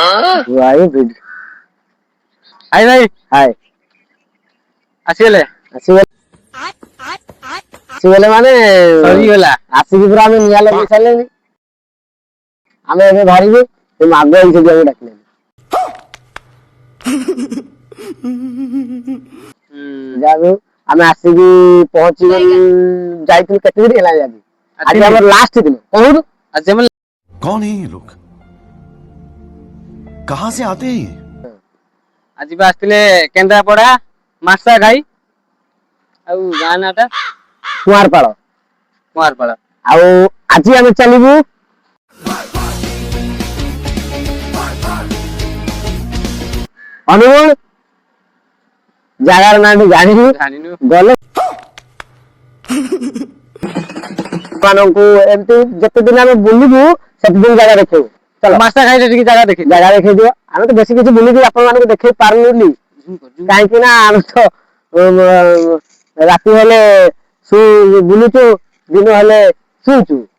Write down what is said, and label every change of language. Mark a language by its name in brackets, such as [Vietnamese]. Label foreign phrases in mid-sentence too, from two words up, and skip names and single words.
[Odia] ଭାଇ ଭିଡ ହାଇ ଭାଇ ହାଇ ଆସିଗଲେ ଆସିଗଲେ ମାନେ ସରିଗଲା ଆସିକି ପୁରା ଆମେ ନିଆଁ ଲଗେଇ ସାରିଲେଣି ଆମେ ଏବେ ଧରିବୁ ସେ ମାଗ ହେଇଛି ଆମକୁ ଡାକିଲେଣି ଯାହାକୁ ଆମେ ଆସିକି ପହଞ୍ଚି ଯାଇଥିଲୁ କେତେ ଦିନ ହେଲା ଆଜି ଆମର ଲାଷ୍ଟ ଦିନ କହୁନୁ ଆଜି ଆମେ [Hindi] कौन है ये लोग कहां से आते हैं ये [Odia] ଆଜି ବା ଆସିଥିଲେ କେନ୍ଦ୍ରାପଡା ମାର୍ସା ଘାଇ ଆଉ ଗାଁ ନାଁଟା କୁଆଁରପାଳ ଆଉ ଆଜି ଆମେ ଚାଲିବୁ ଅନୁଗୁଳ ଜାଗାର ନାଁ ଜାଣିନୁ ଗଲେ ମାନଙ୍କୁ ଏମିତି ଯେତେ ଦିନ ଆମେ ବୁଲିବୁ ସେତେ ଦିନ ଜାଗା ଦେଖେଇବୁ ଚଲ ମାର୍ସା ଘାଇରେ ଟିକେ ଜାଗା ଦେଖେଇ ଦିଅ ଆମେ ତ ବେଶୀ କିଛି ବୁଲିକି ଆପଣ ମାନଙ୍କୁ ଦେଖେଇ ପାରୁନି କାହିଁକି ନା ଆମେ ତ ରାତି ହେଲେ ବୁଲୁଛୁ ଦିନ ହେଲେ ଶୁଉଛୁ